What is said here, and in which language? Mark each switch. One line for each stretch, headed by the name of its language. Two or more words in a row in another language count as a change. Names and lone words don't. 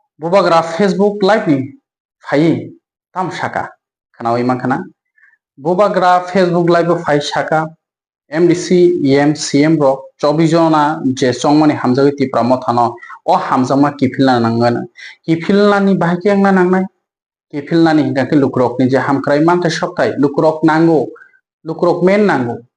Kok Borok: बुबाग्रा फेसबुक लाइव नि फाइ ताम साका खानावै मानखाना बुबाग्रा फेसबुक लाइव फाइ साका MDC EM CM ro 24 jona je chongmani hamjagoi tipra mothano o hamjama kifilna nangan kifilnani bahike angna nangnai kifilnani hingake lukrokni je hamkrai mante soktai lukrok nango lukrok men nango